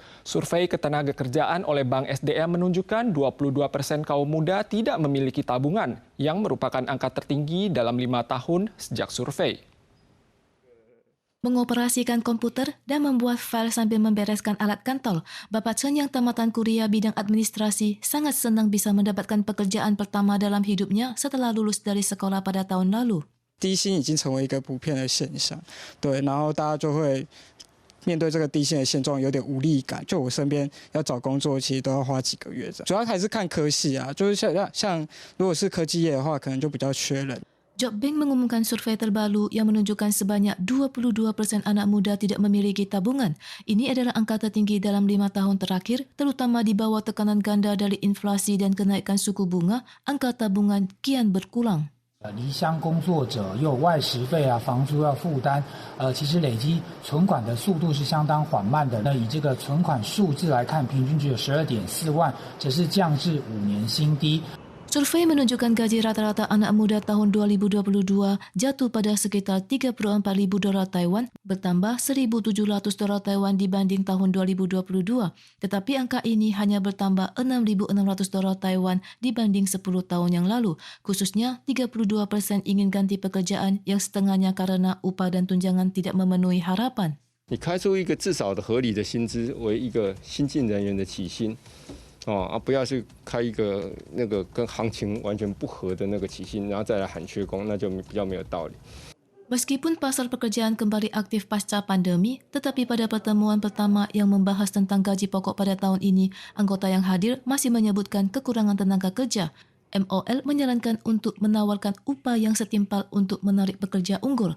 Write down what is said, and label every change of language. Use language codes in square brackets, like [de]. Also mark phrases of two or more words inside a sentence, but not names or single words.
[id] Survei Ketenagakerjaan oleh Bank SDM menunjukkan 22% kaum muda tidak memiliki tabungan, yang merupakan angka tertinggi dalam 5 tahun sejak survei. Mengoperasikan komputer dan membuat file sambil membereskan alat kantor, Bapak Chen yang tamatan kuliah bidang administrasi sangat senang bisa mendapatkan pekerjaan pertama dalam hidupnya setelah lulus dari sekolah pada tahun lalu. [zh] 低薪已经成为一个普遍的现象，对，然后大家就会面对这个低薪的现状有点无力感。就我身边要找工作，其实都要花几个月这样。主要还是看科系啊，就是像如果是科技业的话，可能就比较缺人。 [id] Jobbank mengumumkan survei terbaru yang menunjukkan sebanyak 22% anak muda tidak memiliki tabungan. Ini adalah angka tertinggi dalam 5 tahun terakhir, terutama di bawah tekanan ganda dari inflasi dan kenaikan suku bunga, angka tabungan kian berkurang. [zh] 离乡工作者又有外食费啊、房租要负担，其实累积存款的速度是相当缓慢的。那以这个存款数字来看，平均只有12.4万，这是降至5年新低。 [id] Survei menunjukkan gaji rata-rata anak muda tahun 2022 jatuh pada sekitar 34.000 dolar Taiwan, bertambah 1.700 dolar Taiwan dibanding tahun 2022. Tetapi angka ini hanya bertambah 6.600 dolar Taiwan dibanding 10 tahun yang lalu. Khususnya 32% ingin ganti pekerjaan yang setengahnya karena upah dan tunjangan tidak memenuhi harapan. [zh] 你开出一个至少的合理的薪资为一个新进人员的起薪。不要是开一个那个跟行情完全不合的那个起薪，然后再来喊缺工，那就比较没有道理。 [id] Meskipun pasar pekerjaan kembali aktif pasca pandemi, tetapi pada pertemuan pertama yang membahas tentang gaji pokok pada tahun ini, anggota yang hadir masih menyebutkan kekurangan tenaga kerja. MOL menyarankan untuk menawarkan upah yang setimpal untuk menarik pekerja unggul.